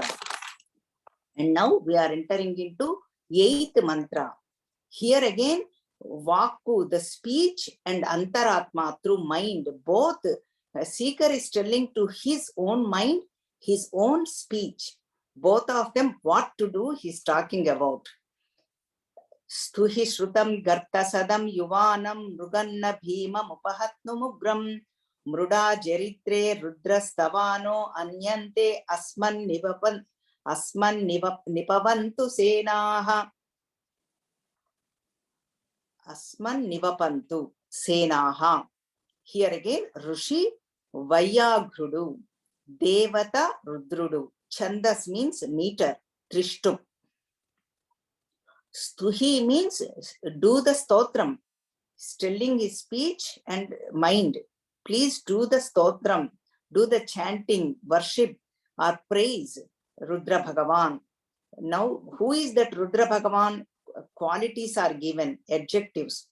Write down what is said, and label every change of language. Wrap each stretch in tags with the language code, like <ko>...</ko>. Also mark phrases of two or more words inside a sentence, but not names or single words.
<en>And now we are entering into 8th mantra. Here again, Vaku, the speech, and Antaratma, through mind, both. Seeker is telling to his own mind, his own speech. Both of them, what to do, he's talking about.</en> <sa>Stuhi Shrutam Gartasadam Yuvanam Mruganna Bhima Mupahatnumugram Mruda Jeritre Rudrastavano Anyante Asman Nipavantu Senaha. Asman Nivapantu Senaha.</sa> <en>Here again, Rushi Vayaghrudu, Devata Rudrudu. Chandas means meter, Trishtu. Stuhi means do the stotram, telling his speech and mind. Please do the stotram, do the chanting, worship or praise Rudra Bhagavan. Now, who is that Rudra Bhagavan? Qualities are given, adjectives.</en>